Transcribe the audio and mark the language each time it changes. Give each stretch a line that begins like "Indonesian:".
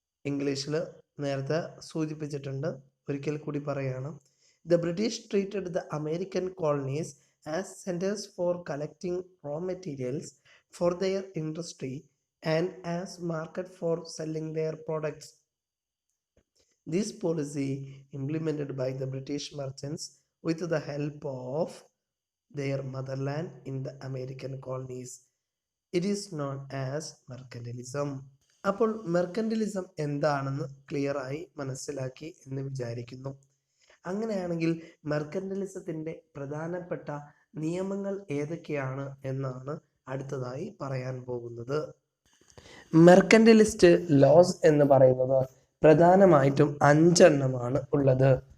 Malayalam: ഇംഗ്ലീഷിൽ നേരത്തെ സൂചിപ്പിച്ചിട്ടുണ്ട്, ഒരിക്കൽ കൂടി പറയുകയാണ്.
English: The British treated the American colonies as centers for collecting raw materials for their industry and as market for selling their products. This policy, implemented by the British merchants with the help of their motherland in the American colonies, it is known as mercantilism.
Malayalam: അപ്പോൾ മെർക്കന്റിലിസം എന്താണെന്ന് ക്ലിയറായി മനസ്സിലാക്കി എന്ന് വിചാരിക്കുന്നു. അങ്ങനെയാണെങ്കിൽ മെർക്കന്റിലിസത്തിൻ്റെ പ്രധാനപ്പെട്ട നിയമങ്ങൾ ഏതൊക്കെയാണ് എന്നാണ് അടുത്തതായി പറയാൻ പോകുന്നത്. മെർക്കന്റിലിസ്റ്റ് ലോസ് എന്ന് പറയുന്നത് പ്രധാനമായിട്ടും 5 എണ്ണമാണ് ഉള്ളത്.